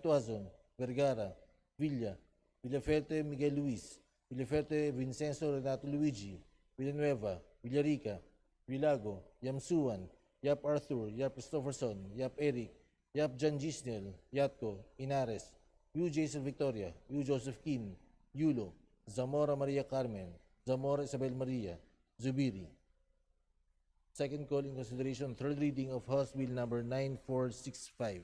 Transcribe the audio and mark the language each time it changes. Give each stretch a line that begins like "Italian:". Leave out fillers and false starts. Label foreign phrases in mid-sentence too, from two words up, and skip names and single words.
English: Tuazon, Vergara, Villa, Villaferte Miguel Luis, Villaferte Vincenzo Renato Luigi, Villanueva, Villarica, Villago, Yamsuan, Yap Arthur, Yap Christopherson, Yap Eric, Yap John Gisnel, Yatco, Inares, Yu Jason Victoria, Yu Joseph Kim, Yulo, Zamora Maria Carmen, Zamora Isabel Maria, Zubiri. Second call in consideration, third reading of House Bill number 9465.